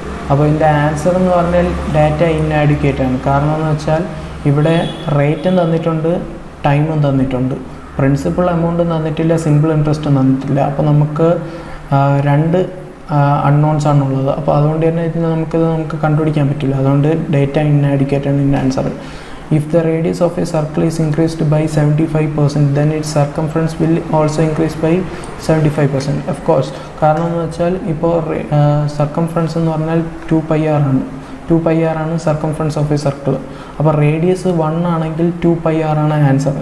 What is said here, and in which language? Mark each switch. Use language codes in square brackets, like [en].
[ml] അപ്പോൾ ഇതിൻ്റെ ആൻസർ എന്ന് പറഞ്ഞാൽ ഡാറ്റ ഇന്നാഡിക്വേറ്റ് ആണ്. കാരണം എന്ന് വെച്ചാൽ ഇവിടെ റേറ്റും തന്നിട്ടുണ്ട്, ടൈമും തന്നിട്ടുണ്ട്, പ്രിൻസിപ്പൽ എമൗണ്ടും തന്നിട്ടില്ല, സിമ്പിൾ ഇൻട്രസ്റ്റും തന്നിട്ടില്ല. അപ്പോൾ നമുക്ക് രണ്ട് അൺനോൺസ് ആണുള്ളത്. അപ്പോൾ അതുകൊണ്ട് തന്നെ നമുക്ക് കണ്ടുപിടിക്കാൻ പറ്റില്ല. അതുകൊണ്ട് ഡേറ്റ ഇന്നാഡിക്വേറ്റ് ആണ് ഇതിൻ്റെ answer. [en] If the radius of a circle is increased by 75%, then its circumference will also increase by 75%. Of course, [ml] കാരണം എന്ന് വെച്ചാൽ ഇപ്പോൾ സർക്കംഫറൻസ് എന്ന് പറഞ്ഞാൽ 2πr ആണ്. 2πr ആണ് [en] Circumference of a circle. [ml] അപ്പോൾ റേഡിയസ് 1 ആണെങ്കിൽ 2πr ആണ് ആൻസർ.